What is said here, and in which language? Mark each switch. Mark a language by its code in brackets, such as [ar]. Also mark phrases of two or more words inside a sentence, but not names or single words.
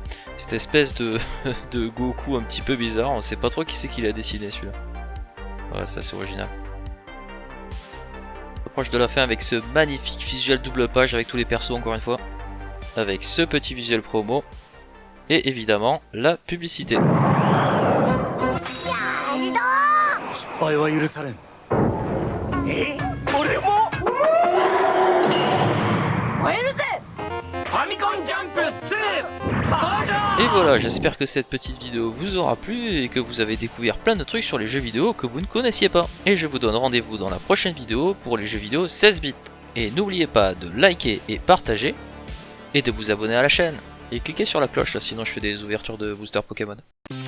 [fr] Cette espèce de Goku un petit peu bizarre, on sait pas trop qui c'est qui l'a dessiné celui-là. Voilà, c'est assez original. On approche de la fin avec ce magnifique visuel double page avec tous les persos encore une fois. Avec ce petit visuel promo. Et évidemment, la publicité. [ja] 敗は許されん。俺も燃えるぜ。ファミコンジャンプ2 登場。 [fr] Et voilà, j'espère que cette petite vidéo vous aura plu et que vous avez découvert plein de trucs sur les jeux vidéo que vous ne connaissiez pas. Et je vous donne rendez-vous dans la prochaine vidéo pour les jeux vidéo 16 bits. Et n'oubliez pas de liker et partager et de vous abonner à la chaîne. Et cliquez sur la cloche là, sinon je fais des ouvertures de booster Pokémon.